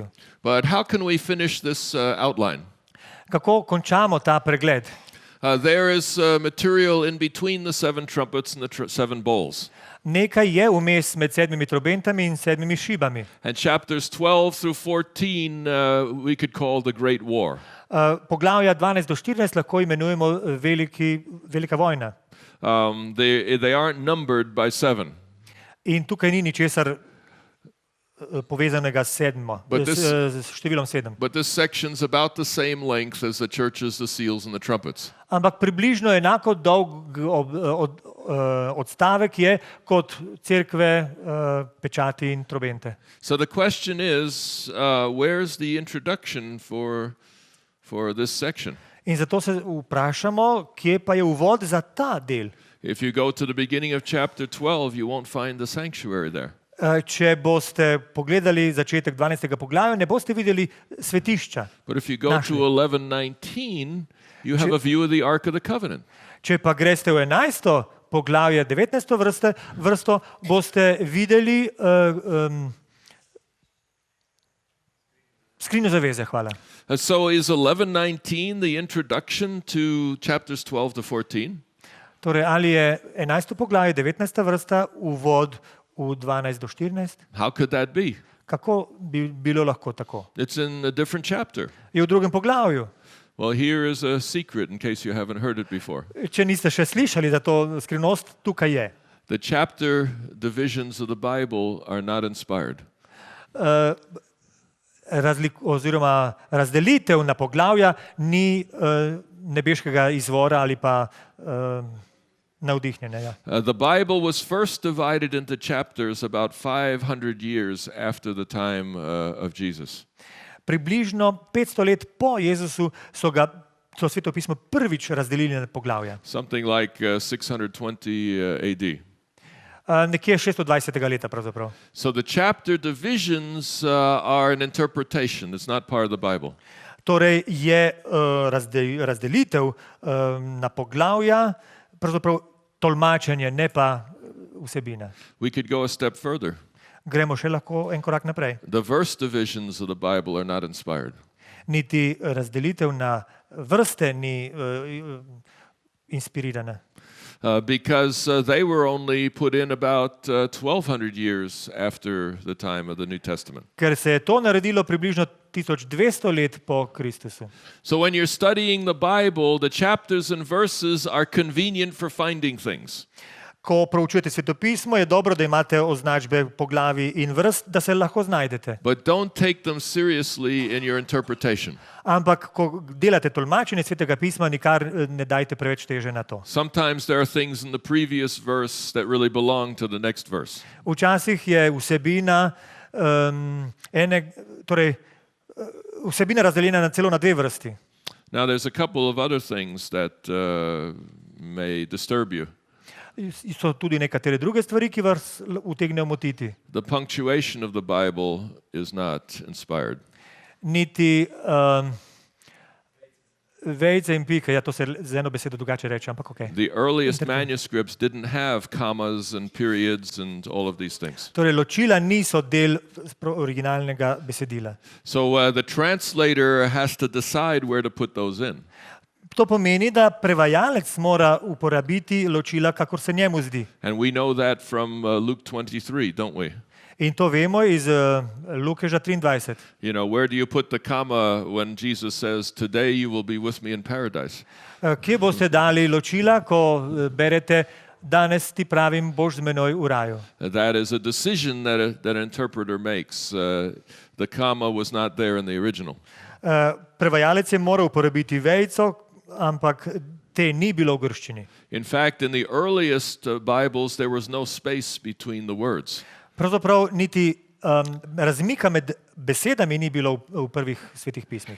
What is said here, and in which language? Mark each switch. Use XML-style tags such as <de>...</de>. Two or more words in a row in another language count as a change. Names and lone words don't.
<en>But how can we finish this outline?</en> <sl>Kako končamo ta pregled?</sl> <en>There is material in between the seven trumpets and the seven bowls.</en> <sl>Nekaj je vmes med 7 trobentami in 7 šibami.</sl> <en>And chapters 12 through 14 we could call the Great War.</en> <sl>Poglavja 12 do 14 lahko imenujemo velika vojna.</sl> <en>They aren't numbered by 7.</en> <sl>In tukaj ni ničesar povezanega s številom 7.</sl> <en>But this section's about the same length as the churches, the seals, and the trumpets.</en> <sl>Ampak približno enako dolg odstavek je kot cerkve, pečati in trobente.</sl> <en>So the question is, where's the introduction for this section?</en> <sl>In zato se vprašamo, kje pa je uvod za ta del.</sl> <en>If you go to the beginning of chapter 12, you won't find the sanctuary there.</en> <sl>Če boste pogledali začetek 12. poglavja, ne boste videli svetišča.</sl> <en>But if you go to 11:19, you have a view of the Ark of the Covenant.</en> <sl>Če pa greste v 11. poglavje 19. vrsto, boste videli skrinjo zaveze, hvala.</sl> <en>So is 11:19 the introduction to chapters 12 to 14?</en> <sl>Torej, ali je 11. poglavje 19. vrsta uvod v 12 do 14?</sl> <en>How could that be?</en> <sl>Kako bi bilo lahko tako?</sl> <en>It's in a different chapter.</en> <sl>Je v 2. poglavju.</sl> <en>Well, here is a secret in case you haven't heard it before.</en> <sl>Če niste še slišali za to skrivnost, tukaj je.</sl> <en>The chapter divisions of the Bible are not inspired.</en> <sl>Oziroma razdelitev na poglavja ni nebeškega izvora ali pa navdihnjene. Ja.</sl> <en>The Bible was first divided into chapters about 500 years after the time of Jesus.</en> <sl>Približno 500 let po Jezusu so Sveto pismo prvič razdelili na poglavja.</sl> <en>Something like 620 AD.</en> <sl>Nekje 620. leta pravzaprav.</sl> <en>So the chapter divisions are an interpretation. It's not part of the Bible.</en> <sl>Torej je razdelitev na poglavja pravzaprav tolmačenje, ne pa vsebina.</sl> <en>We could go a step further.</en> <sl>Gremo še lahko en korak naprej.</sl> <en>The verse divisions of the Bible are not inspired.</en> <sl>Niti razdelitev na vrste ni inspirirana.</sl> <en>Because they were only put in about 1200 years after the time of the New Testament.</en> <sl>Ker se je to naredilo približno 1200 let po Kristusu.</sl> <en>So when you're studying the Bible, the chapters and verses are convenient for finding things.</en> <sl>Ko proučujete svetopismo, je dobro, da imate označbe poglavij in vrst, da se lahko znajdete.</sl> <en>But don't take them seriously in your interpretation.</en> <sl>Ampak, ko delate tolmačenje svetega pisma, nikar ne dajte preveč teže na to.</sl> <en>Sometimes there are things in the previous verse that really belong to the next verse.</en> <sl>Včasih je vsebina vsebina razdeljena na celo na 2 vrsti.</sl> <en>Now there's a couple of other things that may disturb you.</en> <sl>So tudi nekatere druge stvari, ki vas utegnejo motiti.</sl> <en>The punctuation of the Bible is not inspired.</en> <sl>Niti Vejice in pike, ja, to se z eno besedo drugače reče, ampak okej.</sl> <en>The earliest manuscripts didn't have commas and periods and all of these things.</en> <sl>Torej, ločila niso del originalnega besedila.</sl> <en>So the translator has to decide where to put those in.</en> <sl>To pomeni, da prevajalec mora uporabiti ločila, kakor se njemu zdi.</sl> <en>And we know that from Luke 23, don't we?</en> <sl>In to vemo iz Lukeža 23.</sl> <en>You know, where do you put the comma when Jesus says, "Today you will be with me in paradise"?</en> <sl>Kje boste dali ločila, ko berete, danes ti pravim, boš z menoj v raju?</sl> <en>That is a decision that an interpreter makes. The comma was not there in the original.</en> <sl>Prevajalec je moral uporabiti vejico, ampak te ni bilo v grščini.</sl> <en>In fact, in the earliest Bibles, there was no space between the words.</en> <sl>Pravzaprav niti razmika med besedami ni bilo v prvih svetih pismih.</sl>